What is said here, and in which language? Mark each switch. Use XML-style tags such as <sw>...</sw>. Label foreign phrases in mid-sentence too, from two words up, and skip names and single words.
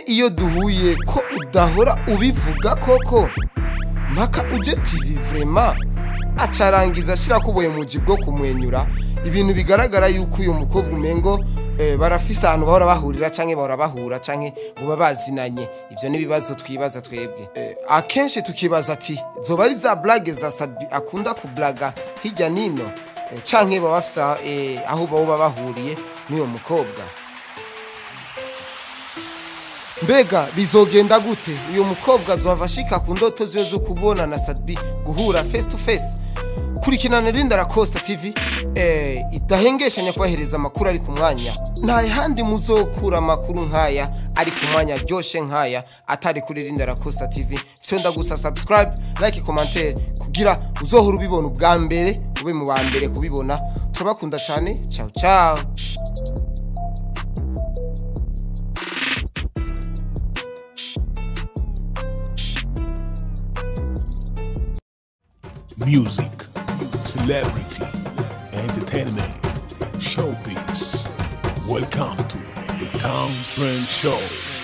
<rn>iyo duhuye ko udahora ubivuga koko mpaka uje TV vraiment acarangiza ashirako boye muji bwo kumwenyura ibintu bigaragara yuko uyu mukobwa umengo barafise ahantu bahora bahurira canke bahora bahura canke buba bazinanye ivyo nibibazo twibaza twebwe akenshi tukibaza ati zoba ari za blague za Satsby akunda kublaga hirya nino canke baba bafisa aho baba bahuriye n'uyo mukobwa. Mbega bizogenda gute? Uyo mukobwa azohava ashika ku ndoto ziwe zo kubona na Sadbi guhura</rn> <en>face to face?</en> <rn>Kurikirana Linda Lacosta TV idahengeshanya kubahereza amakuru ari ku mwanya. Nta handi muzokura amakuru nkaya ari ku mwanya ryoshe nkaya atari kuri Linda Lacosta TV. Fyonda gusa</rn> <en>subscribe, like,</en> <rn>commentaire kugira uzohora ubibona ubwa mbere, ube mu ba mbere kubibona. Turabakunda cyane.</rn> <it>Ciao ciao.</it> <en>Music, celebrity, entertainment, showbiz. Welcome to the Town Trend Show.</en>